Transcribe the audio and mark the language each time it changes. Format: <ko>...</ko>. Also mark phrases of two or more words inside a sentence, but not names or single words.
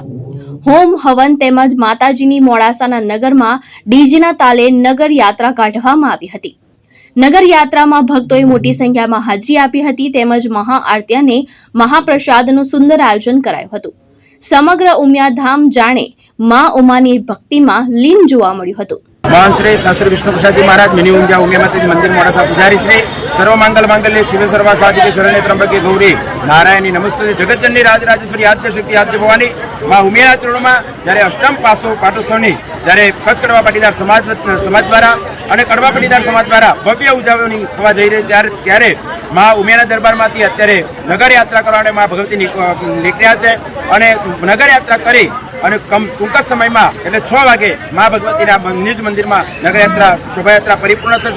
<gu>હોમ હવન તેમજ માતાજીની મોડાસાના નગરમાં ડીજેના તાલે નગર યાત્રા કાઢવામાં આવી હતી। નગર યાત્રામાં ભક્તોએ મોટી સંખ્યામાં હાજરી આપી હતી તેમજ મહાઆરતી અને મહાપ્રસાદનું સુંદર આયોજન કરાયું હતું। સમગ્ર ઉમિયાધામ જાણે માં ઉમાની ભક્તિમાં લીન જોવા મળ્યું હતું।</gu> <hi>महान श्री शास्त्री विष्णु प्रसाद जी महाराज मिनी उमिया उमिया माता मंदिर मोडासा पुजारी श्री</hi> <sa>सर्व मंगल मांगल्य शिव सर्वा साधिके शरण्ये त्र्यंबके गौरी नारायणी नमस्ते जगतजननी राजराजेश्वरी आद्य शक्ति आद्य भवानी मां उमिया चरणों</sa> <gu>જ્યારે અષ્ટમ પાટોત્સવની જ્યારે કચ્છ કડવા પાટીદાર સમાજ દ્વારા અને કડવા પાટીદાર સમાજ દ્વારા ભવ્ય ઉજવણી થવા જઈ રહી ત્યારે માં ઉમિયાના દરબારમાંથી અત્યારે નગર યાત્રા કરવા માટે માં ભગવતી નીકળ્યા છે અને નગર યાત્રા કરી અને ટૂંક જ સમયમાં એટલે 6 વાગે માં ભગવતીના નિજ મંદિરમાં નગરયાત્રા શોભાયાત્રા પરિપૂર્ણ થશે।</gu>